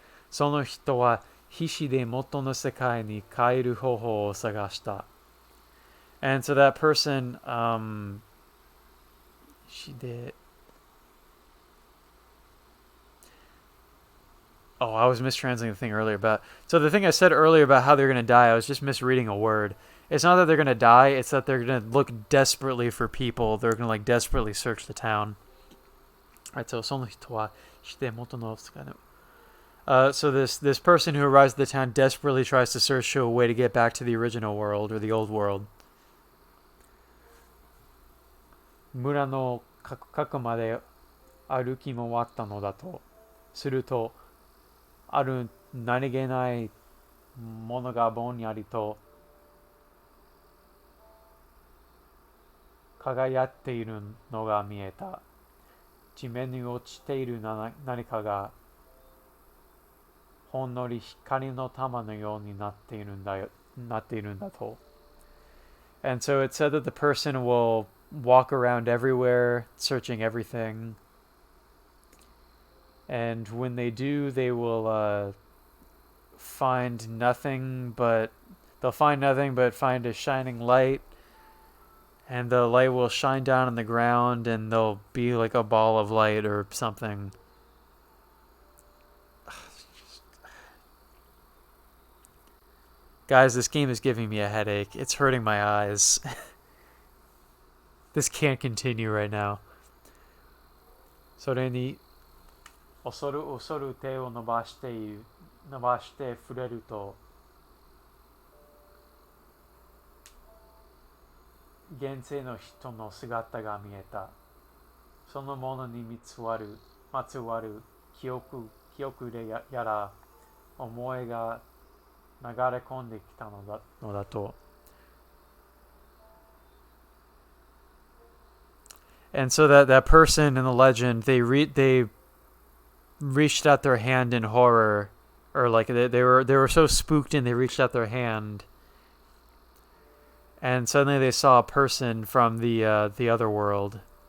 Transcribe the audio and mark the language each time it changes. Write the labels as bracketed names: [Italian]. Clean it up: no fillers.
[Japanese] その人は必死で元の世界に帰る方法を探した。 [English] And so that person, she did. Oh, I was mistranslating the thing earlier about. So the thing I said earlier about how they're going to die, I was just misreading a word. It's not that they're going to die, it's that they're going to look desperately for people. They're going to like desperately search the town. Alright, so [Japanese] その人はして元の世界の [English] so this person who arrives at the town desperately tries to search for a way to get back to the original world or the old world. [Japanese] 村の角まで歩き回ったのだと。すると、ある何気ないものがぼんやりと輝っているのが見えた。地面に落ちている何かがほんのり光の玉のようになっているんだと。 [English] And so it said that the person will walk around everywhere, searching everything. And when they do, they will find nothing but find a shining light. And the light will shine down on the ground and there'll be like a ball of light or something. Guys, this game is giving me a headache. It's hurting my eyes. This can't continue right now. [Japanese] それに恐る手を伸ばして触れると現世の人の姿が見えた。そのものにまつわる記憶でやら思いが流れ込んできたのだと。 [English] And so that person in the legend, they reached out their hand in horror, or like they were so spooked and they reached out their hand, and suddenly they saw a person from the other world.